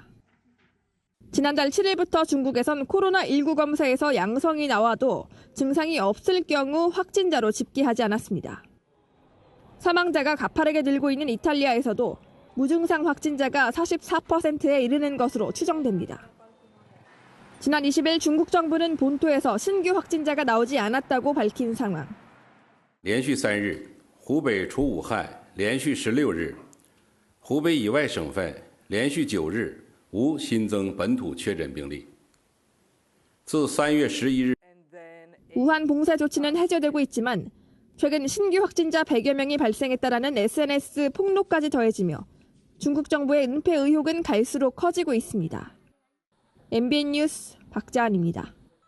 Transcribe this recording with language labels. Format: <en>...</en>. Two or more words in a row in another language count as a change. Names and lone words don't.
<ko>지난달 7일부터 중국에선 코로나19 검사에서 양성이 나와도 증상이 없을 경우 확진자로 집계하지 않았습니다. 사망자가 가파르게 늘고 있는 이탈리아에서도 무증상 확진자가 44%에 이르는 것으로 추정됩니다. 지난 20일 중국 정부는 본토에서 신규 확진자가 나오지 않았다고 밝힌 상황.</ko> <zh>连续3日，湖北除武汉连续16日，湖北以外省份连续9日无新增本土确诊病例。自3月11日，</zh> <ko>우한 봉쇄 조치는 해제되고 있지만 최근 신규 확진자 100여 명이 발생했다라는 SNS 폭로까지 더해지며 중국 정부의 은폐 의혹은 갈수록 커지고 있습니다. MBN 뉴스 박자한입니다.</ko>